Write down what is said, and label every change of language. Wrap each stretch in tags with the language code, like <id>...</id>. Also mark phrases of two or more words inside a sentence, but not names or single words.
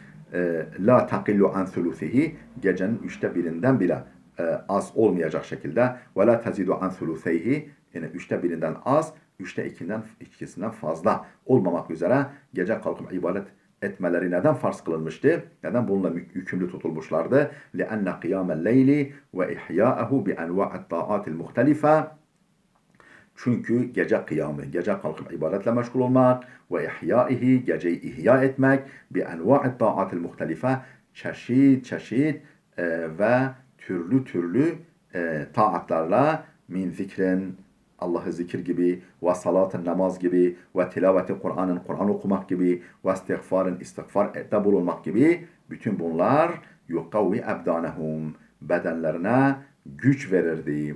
<ar>لا تقل عن ثلثه,</ar> <tr>gecenin 1/3'ünden bile az olmayacak şekilde,</tr> <ar>ولا تزيد عن ثلثيه,</ar> <tr>yani 1/3'ünden az, 2/3'sinden fazla olmamak üzere gece kalkıp ibadet etmeleri neden farz kılınmıştı? Neden bununla yükümlü tutulmuşlardı?</tr> <ar>لِأَنَّ قِيَامَ اللَّيْلِ وَإِحْيَاءَهُ بِأَنْوَاءِ الطَّاعَاتِ الْمُخْتَلِفَةِ</ar> <tr>Çünkü gece kıyamı, gece kalkıp ibadetle meşgul olmak</tr> <ar>وإحيائه,</ar> <tr>geceyi ihya etmek,</tr> <ar>بأنواع الطاعات المختلفة,</ar> <tr>çeşit çeşit ve türlü türlü taatlarla</tr> <ar>من ذكر,</ar> <tr>Allah'ı zikir gibi,</tr> <ar>وصلاة</ar> <tr>namaz gibi,</tr> <ar>وتلاوة القرآن</ar> <tr>Kur'an okumak gibi,</tr> <ar>واستغفار</ar> <tr>istiğfarda bulunmak gibi, bütün bunlar</tr> <ar>يقوي أبدانهم,</ar> <tr>bedenlerine güç verirdi.</tr>